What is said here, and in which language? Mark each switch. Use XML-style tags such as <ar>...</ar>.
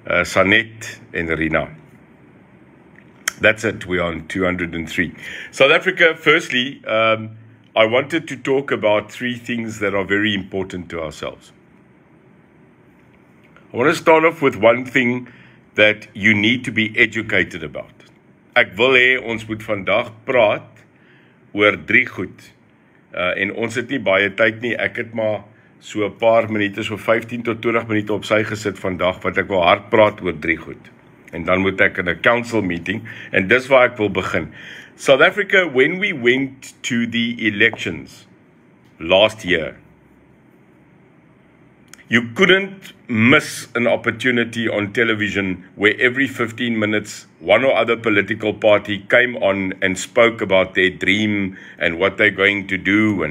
<en>Sanet en Rina. That's it, we are on 203. South Africa, firstly, I wanted to talk about 3 things that are very important to ourselves. I want to start off with one thing that you need to be educated about.</en> <af>Ek wil hê ons moet vandag praat oor 3 goed. En ons het nie baie tyd nie, ek het maar so 'n paar minute, so 15 tot 20 minute op sy gesit vandag, wat ek wil hard praat oor 3 goed. En dan moet ek in 'n council meeting, en dis waar ek wil begin.</af> <en>South Africa, when we went to the elections last year, you couldn't miss an opportunity on television where every 15 minutes, one or other political party came on and spoke about their dream and what they're going to do.</en>